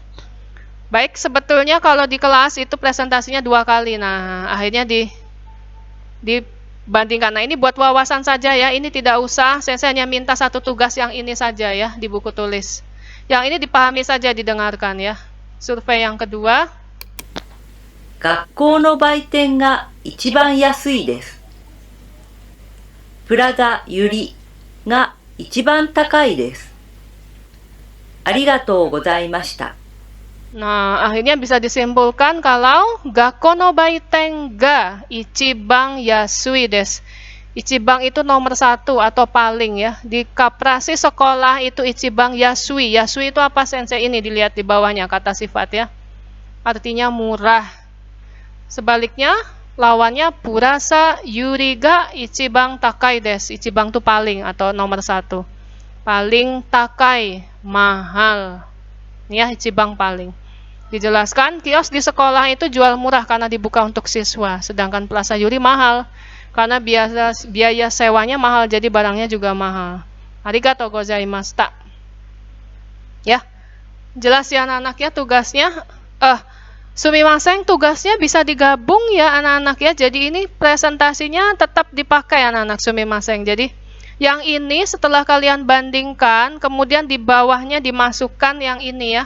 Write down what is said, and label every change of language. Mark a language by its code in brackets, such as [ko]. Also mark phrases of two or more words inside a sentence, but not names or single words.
[id] Baik, sebetulnya kalau di kelas itu presentasinya 2 kali. Nah, akhirnya dibandingkan. Nah, ini buat wawasan saja ya. Ini tidak usah, saya hanya minta satu tugas yang ini saja ya di buku tulis. Yang ini dipahami saja, didengarkan ya. Survei yang kedua. [ja] 学校の売店が一番安いです。プラザユリが一番高いです。ありがとうございました。 [id] Nah, akhirnya bisa disimpulkan kalau [ja] 学校の売店が一番安いです. [id] Ichiban itu nomor 1 atau paling ya. Di koperasi sekolah itu [ja] 一番安い. [id] Yasui itu apa sensei? Ini dilihat di bawahnya kata sifat ya. Artinya murah. Sebaliknya, lawannya [ja] プラサユリが一番高いです. [id] Ichiban itu paling atau nomor 1. Paling takai, mahal. Ini ya, ichiban paling. Dijelaskan, kios di sekolah itu jual murah karena dibuka untuk siswa. Sedangkan Plaza Yuri mahal karena biaya sewanya mahal, jadi barangnya juga mahal. [ja] ありがとうございました. [id] Ya, jelas ya anak-anak ya tugasnya. Sumimasen, tugasnya bisa digabung ya anak-anak ya. Jadi ini presentasinya tetap dipakai anak-anak sumimasen. Jadi yang ini setelah kalian bandingkan, kemudian di bawahnya dimasukkan yang ini ya.